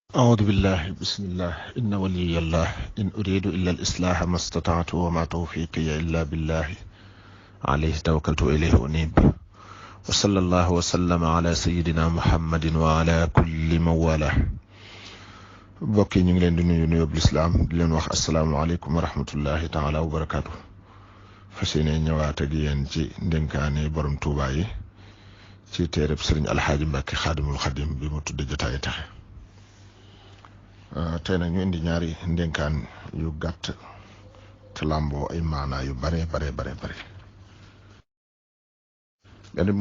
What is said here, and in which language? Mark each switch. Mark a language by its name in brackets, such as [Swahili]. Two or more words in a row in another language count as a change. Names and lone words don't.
[Arabic] أعوذ بالله بسم الله إن ولي الله إن أريد إلا الإصلاح ما استطعت وما توفيقي إلا بالله عليه توكلت إليه أنيب وصلى الله وسلم على سيدنا محمد وعلى كل من والاه [Wolof] bokki ñu ngi leen di nuyu nuyoo lislaam di leen wax [Arabic] السلام عليكم ورحمة الله تعالى وبركاته [Wolof] fas yéene ñëwaat ak yéen ci ndénkaane borom Tuubaa yi ci téereb Sëriñ Alxaaji Mbàkke Xaadimul Xadim bi mu tudde Jotaayu Texe. tey nag ñu indi ñaari ndénkaan yu gàtt te làmboo ay maanaa yu bare benn mu